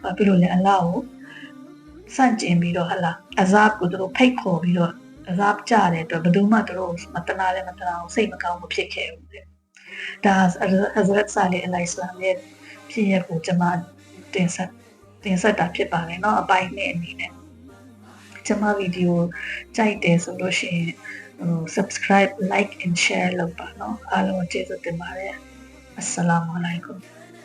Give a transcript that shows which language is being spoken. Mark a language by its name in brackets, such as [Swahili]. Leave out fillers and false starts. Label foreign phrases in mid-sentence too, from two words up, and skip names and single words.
[Burmese] ဘာဖြစ်လို့လဲအလားကိုစန့်ကျင်ပြီးတော့ဟလာအဇပ်ကိုသူတို့ဖိတ်ခေါ်ပြီးတော့အဇပ်ကြတဲ့အတွက်ဘယ်သူမှသူတို့မတနာအောင်စိတ်မကောင်းမဖြစ်ခဲ့ဘူးတဲ့ဒါ Hazrat Saleh Al-Islam ရဲ့ဖြစ်ရပ်ကိုကျွန်မတင်ဆက်တာဖြစ်ပါတယ်เนาะအပိုင်းနဲ့အနေနဲ့ကျွန်မဗီဒီယိုကြိုက်တယ်ဆိုလို့ရှိရင် [English] subscribe like and share [Burmese] လုပ်ပါเนาะအားလုံးကျေးဇူးတင်ပါတယ် [Arabic] السلام عليكم